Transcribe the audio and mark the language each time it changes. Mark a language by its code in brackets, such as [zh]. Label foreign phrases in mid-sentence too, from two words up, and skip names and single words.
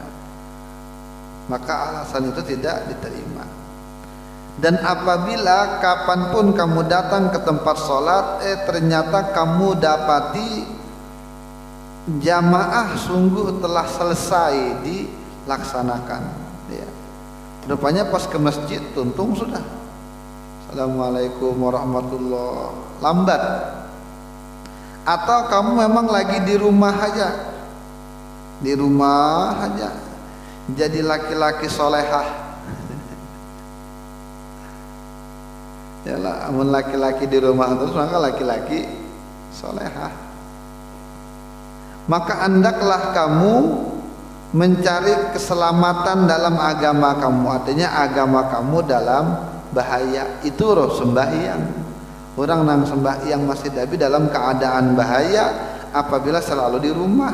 [id] Maka alasan itu tidak diterima. Dan apabila kapanpun kamu datang ke tempat sholat, ternyata kamu dapati jamaah sungguh telah selesai dilaksanakan, ya. Rupanya pas ke masjid tuntung sudah [ar] Assalamualaikum warahmatullah, [id] lambat. Atau kamu memang lagi di rumah aja jadi laki-laki solehah. Yalah, amun laki-laki di rumah terus maka laki-laki solehah. Maka hendaklah kamu mencari keselamatan dalam agama kamu, artinya agama kamu dalam bahaya. Itu roh sembahyang. Orang nang sembahyang masih tapi dalam keadaan bahaya apabila selalu di rumah.